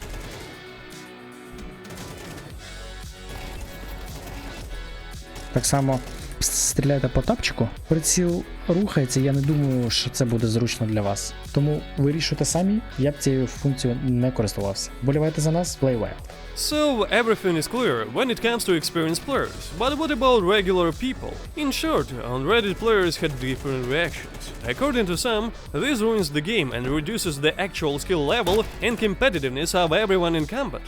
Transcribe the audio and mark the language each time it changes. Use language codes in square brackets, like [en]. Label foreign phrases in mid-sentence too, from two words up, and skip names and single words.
[uk] Так само стріляєте по тапчику, приціл рухається, я не думаю, що це буде зручно для вас. Тому вирішуйте самі, я б цією функцією не користувався. Вболівайте за нас, [en] play well. So, everything is clear when it comes to experienced players, but what about regular people? In short, on Reddit players had different reactions. According to some, this ruins the game and reduces the actual skill level and competitiveness of everyone in combat.